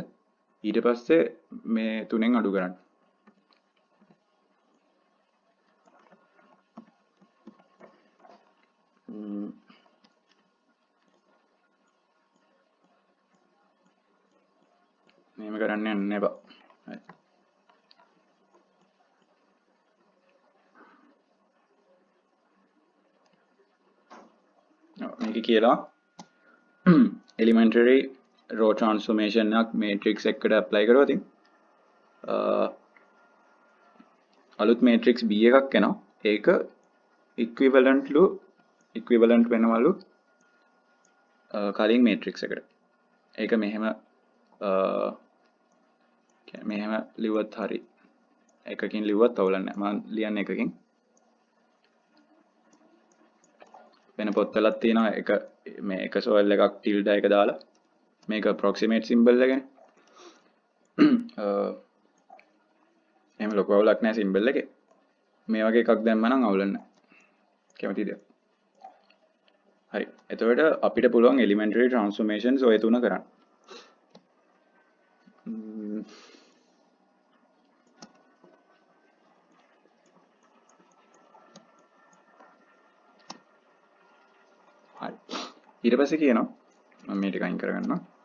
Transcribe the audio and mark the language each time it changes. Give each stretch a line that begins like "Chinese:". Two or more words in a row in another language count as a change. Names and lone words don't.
Sinhala: ඊට පස්සේ මේ තුනෙන් අඩු කරන්න. මේම කරන්න යන්න එපා. හරි. මේක කියලා
English: elementary row transformation
Sinhala: එකක් matrix එකකට apply කරුවා. ඉතින් අලුත් matrix B එකක් එනවා. ඒක equivalent වෙනවලු කලින් matrix එකට. ඒක මෙහෙම මෙහෙම ලිව්වත් හරි. එකකින් ලිව්වත් අවුලක් නැහැ. මම ලියන්නේ එකකින්. වෙන පොත්වලක් තියෙනවා එක මේ එක සෝල් එකක් ටිල්ඩා එක දාලා මේක
English: approximate symbol
Sinhala: එකනේ. එහෙම ලොකු අවුලක් නැහැ symbol එකේ. මේ වගේ එකක් දැම්ම නම් අවුලක් නැහැ. කැමතිද? හරි. එතකොට අපිට පුළුවන්
English: elementary transformations
Sinhala: ඔය තුන කරන්න. හරි. ඊට පස්සේ කියනවා මම මේ ටික අයින් කරගන්නවා.